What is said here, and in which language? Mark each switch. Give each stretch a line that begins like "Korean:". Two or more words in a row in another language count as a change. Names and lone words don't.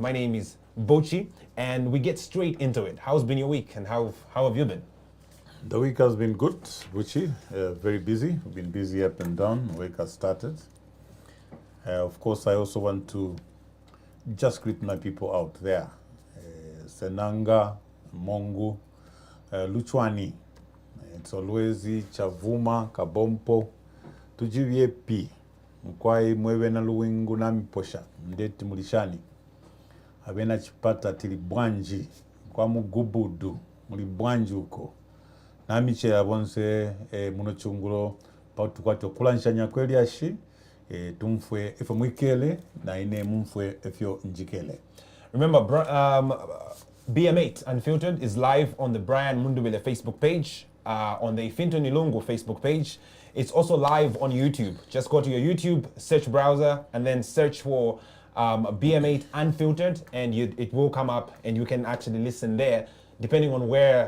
English: My name is Bochi, and we get straight into it. How's been your week, and how have you been? The week has been good, Buchi. Very busy. We've been busy up and down. The week has started. Of course, I also want to just greet my people out there.
Bemba: Senanga, Mongu, Luchwani, Tsolwezi, Chavuma, Kabompo, Tujivye P, Mkwai Mwewe na Luwingu na Miposha, Mdeti Mulishani, Abena Chipata Tilibwanji, Kwa Mugubudu, Mulibwanji uko. Namiche abonse munochungulo pautukwato kulanshanya kweli ashi tumfwe efo mwikele na ine mumfwe efyo njikele.
English: Remember, BM8 Unfiltered is live on the Brian Mundubile Facebook page, on the Ifinto Nilungu Facebook page. It's also live on YouTube. Just go to your YouTube search browser and then search for BM8 Unfiltered, and it will come up, and you can actually listen there, depending on where.